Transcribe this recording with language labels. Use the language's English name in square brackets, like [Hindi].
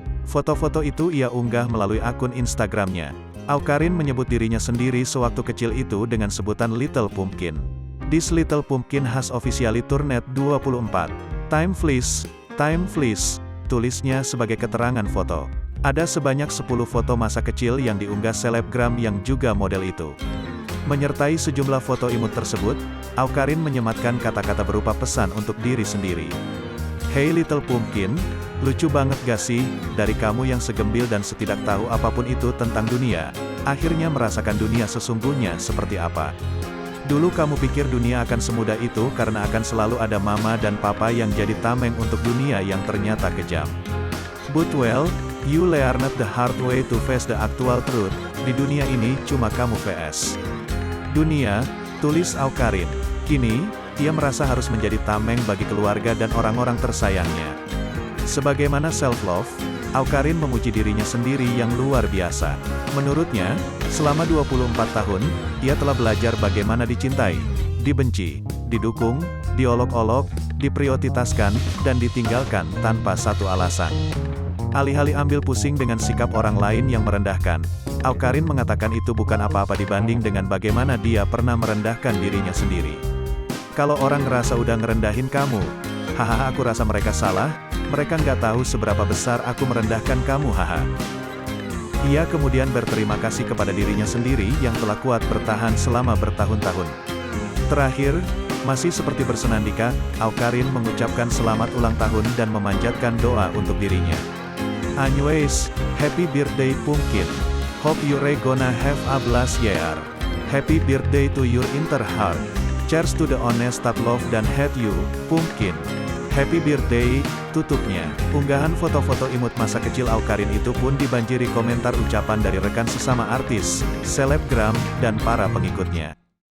[Indonesian] Foto-foto itu ia unggah melalui akun Instagramnya. Awkarin menyebut dirinya sendiri sewaktu kecil itu dengan sebutan Little Pumpkin. [English] This little pumpkin has officially turned 24. Time flees, [Indonesian] tulisnya sebagai keterangan foto. Ada sebanyak 10 foto masa kecil yang diunggah selebgram yang juga model itu. Menyertai sejumlah foto imut tersebut, Awkarin menyematkan kata-kata berupa pesan untuk diri sendiri. Hey little pumpkin, lucu banget gak sih, dari kamu yang segembil dan setidak tahu apapun itu tentang dunia, akhirnya merasakan dunia sesungguhnya seperti apa. Dulu kamu pikir dunia akan semudah itu karena akan selalu ada mama dan papa yang jadi tameng untuk dunia yang ternyata kejam. [English] But well, you learned the hard way to face the actual truth. [Indonesian] Di dunia ini cuma kamu vs dunia, tulis Awkarin. Kini, ia merasa harus menjadi tameng bagi keluarga dan orang-orang tersayangnya. Sebagaimana self-love, Awkarin memuji dirinya sendiri yang luar biasa. Menurutnya, selama 24 tahun, ia telah belajar bagaimana dicintai, dibenci, didukung, diolok-olok, diprioritaskan, dan ditinggalkan tanpa satu alasan. Alih-alih ambil pusing dengan sikap orang lain yang merendahkan, Awkarin mengatakan itu bukan apa-apa dibanding dengan bagaimana dia pernah merendahkan dirinya sendiri. Kalau orang ngerasa udah ngerendahin kamu, hahaha aku rasa mereka salah, mereka nggak tahu seberapa besar aku merendahkan kamu haha. Ia kemudian berterima kasih kepada dirinya sendiri yang telah kuat bertahan selama bertahun-tahun. Terakhir, masih seperti bersenandika, Awkarin mengucapkan selamat ulang tahun dan memanjatkan doa untuk dirinya. [English] Anyways, happy birthday Pumpkin. Hope you're gonna have a blast year. Happy birthday to your inner heart. Cheers to the honest that love dan hate you, Pumpkin. Happy birthday, [Indonesian] tutupnya. Unggahan foto-foto imut masa kecil Awkarin itu pun dibanjiri komentar ucapan dari rekan sesama artis, selebgram, dan para pengikutnya.